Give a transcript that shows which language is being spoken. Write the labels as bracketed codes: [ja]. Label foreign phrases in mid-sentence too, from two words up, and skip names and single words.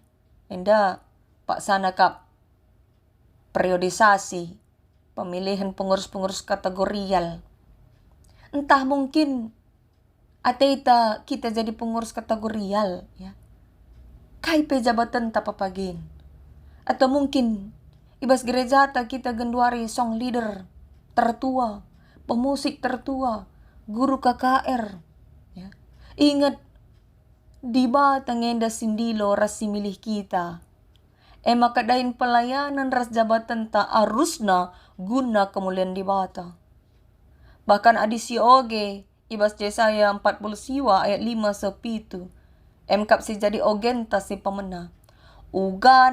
[btx] Enda paksana kap periodisasi, pemilihan pengurus-pengurus kategorial. Entah mungkin ateita kita jadi pengurus kategorial, ya. Kai pejabatan tapapagin. Atau mungkin ibas gereja kita genduari [en] song leader [btx] tertua, pemusik tertua, guru KKR. Ya. Ingat, di bata ngenda sindilo ras similih kita. Maka dain pelayanan ras jabatan ta arusna guna kemuliaan di bata. Bahkan adisi oge, ibas Yesaya 40 siwa ayat 5 sepitu. Kap si jadi ogen ta si pemena.